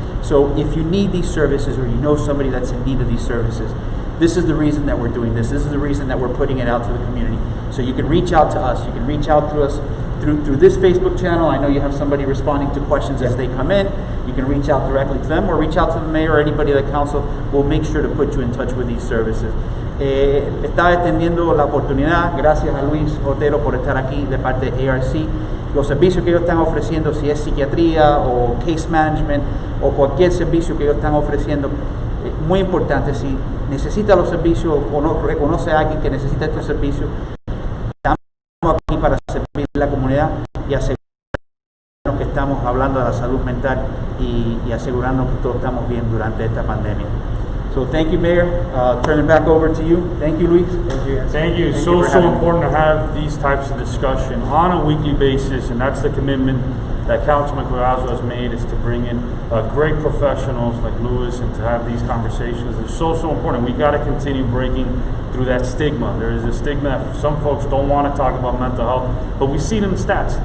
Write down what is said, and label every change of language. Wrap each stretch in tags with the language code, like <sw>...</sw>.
<en>So if you need these services or you know somebody that's in need of these services, this is the reason that we're doing this. This is the reason that we're putting it out to the community. So you can reach out to us. You can reach out to us through this Facebook channel. I know you have somebody responding to questions as they come in. You can reach out directly to them or reach out to the mayor or anybody at the council. We'll make sure to put you in touch with these services.</en> <es>Estaba extendiendo la oportunidad, gracias a Luis Otero por estar aquí de parte de ARC. Los servicios que ellos están ofreciendo, si es psiquiatría o case management o cualquier servicio que ellos están ofreciendo, muy importante, si necesita los servicios o no reconoce a alguien que necesita estos servicios, estamos aquí para servir a la comunidad y asegurarnos que estamos hablando de la salud mental y asegurarnos que todos estamos bien durante esta pandemia.</es> <en>So thank you, Mayor. Turn it back over to you. Thank you, Luis. Thank you. Thank you. It's for so having me. important to have these types of discussion on a weekly basis, and that's the commitment that Councilman Collazo has made, is to bring in great professionals like Luis and to have these conversations. It's so important. We got to continue breaking through that stigma. There is a stigma that some folks don't want to talk about mental health, but we see it in the stats.</en>